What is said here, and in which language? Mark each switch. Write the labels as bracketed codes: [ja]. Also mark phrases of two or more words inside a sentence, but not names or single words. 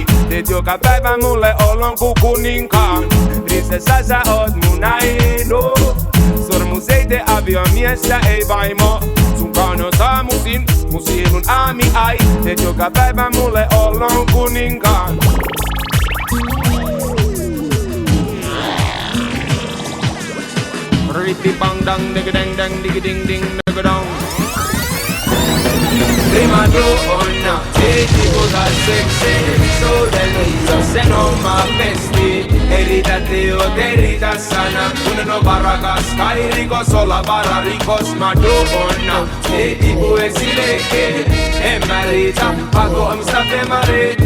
[fi] Teet joka päivä mulle olon ku kuninkaan. Prinsessa sä oot mun aino. Sormus ei tee aviomiestä ei vaimo. Sun kauneus aamusin, mun sielun aamiai. Teet joka päivä mulle olon kuninkaan. Rippy bang dang digga dang dang digga ding ding digga dong. [it] Prima donna, [fi] ti puhuta seksi, suudelissa sen oma pesti. Ei riitä teot, ei riitä sana, kun on varakas, kai rikos olla vararikos. Madonna, ei tipu esileike, en mä riitä, pakko omista femareet.